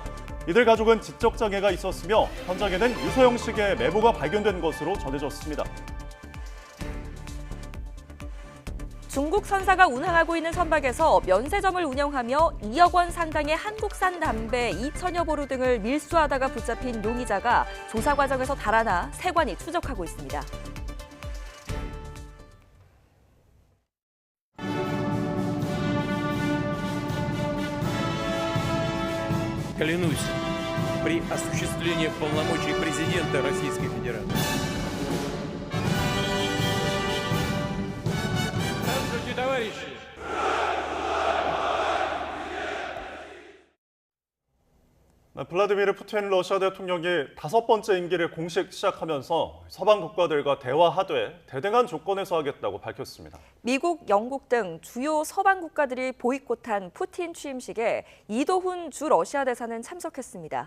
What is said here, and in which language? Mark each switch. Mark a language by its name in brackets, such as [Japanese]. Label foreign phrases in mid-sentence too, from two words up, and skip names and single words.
[Korean] 이들 가족은 지적장애가 있었으며 현장에는 유서 형식의 메모가 발견된 것으로 전해졌습니다. 중국 선사가 운항하고 있는 선박에서 면세점을 운영하며 2억 원 상당의 한국산 담배 2천여 보루 등을 밀수하다가 붙잡힌 용의자가 조사 과정에서 달아나 세관이 추적하고 있습니다. [Russian] Клянусь при осуществлении полномочий президента Российской Федерации. Здравствуйте, товарищи! [Korean] 블라디미르 푸틴 러시아 대통령이 5번째 임기를 공식 시작하면서 서방 국가들과 대화하되 대등한 조건에서 하겠다고 밝혔습니다. 미국, 영국 등 주요 서방 국가들이 보이콧한 푸틴 취임식에 이도훈 주 러시아 대사는 참석했습니다.